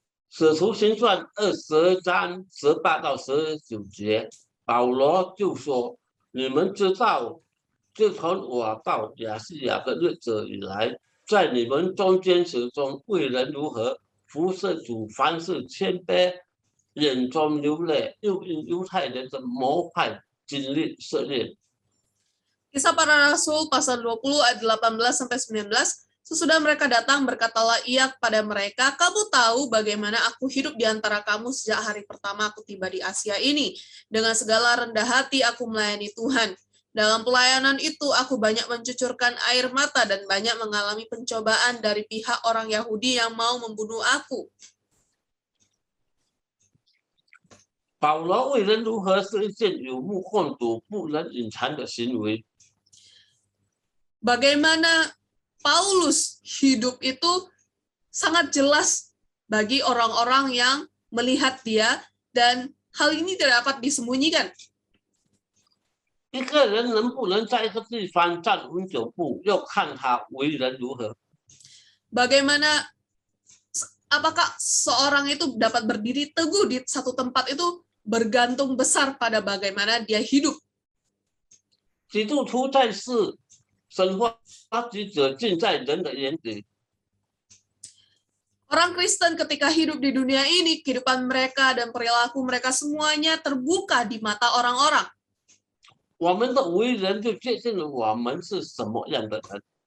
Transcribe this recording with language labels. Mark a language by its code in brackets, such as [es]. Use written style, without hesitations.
[zh] 使徒行传20章18到19节，保罗就说：“你们知道，自从我到亚细亚的日子以来，在你们中间始终为人如何服侍主，凡事谦卑，眼中流泪，又因犹太人的谋害经历试炼。” [id] Kisah Para Rasul pasal 20 ayat 18-19, sesudah mereka datang berkatalah ia kepada mereka, kamu tahu bagaimana aku hidup di antara kamu sejak hari pertama aku tiba di Asia ini. Dengan segala rendah hati aku melayani Tuhan. Dalam pelayanan itu aku banyak mencucurkan air mata dan banyak mengalami pencobaan dari pihak orang Yahudi yang mau membunuh aku. [zh] 保罗为人如何是一件有目共睹、不能隐藏的行为。 [id] Bagaimana Paulus hidup itu sangat jelas bagi orang-orang yang melihat dia dan hal ini tidak dapat disembunyikan. [zh] 一个人能不能在一个地方站稳脚步，要看他为人如何。 [id] Apakah seorang itu dapat berdiri teguh di satu tempat itu bergantung besar pada bagaimana dia hidup. [zh] 基督徒在世，神发职责尽在人的眼里。 [id] Orang Kristen ketika hidup di dunia ini, kehidupan mereka dan perilaku mereka semuanya terbuka di mata orang-orang. [zh] 我们的为人就决定了我们是什么样的人。